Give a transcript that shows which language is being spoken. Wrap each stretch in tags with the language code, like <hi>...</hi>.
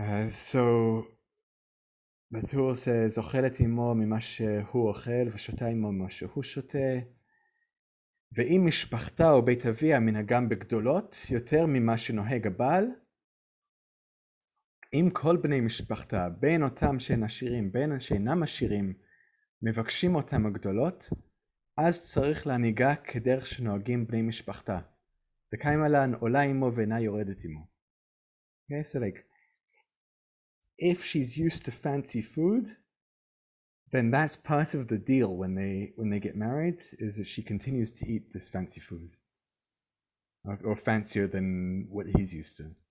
<en>So the Torah says,</en> <he>"Ochelet imo mima shehu ochel, v'shota imo mima shehu shote, ve'im mishpachta o beit avia minhagam begdolot yoter mima shenoheg הבעל, אם כל בני משפחתה, בין אותם שאין עשירים, בין שאינם עשירים, מבקשים אותם הגדולות, אז צריך להנהיגה כדרך שנוהגים בני משפחתה. וקיים עלן עולה עמו ואינה יורדת עמו.</he> <en>Okay, so like, if she's used to fancy food, then that's part of the deal when they get married, is that she continues to eat this fancy food, or fancier than what he's used to.</en>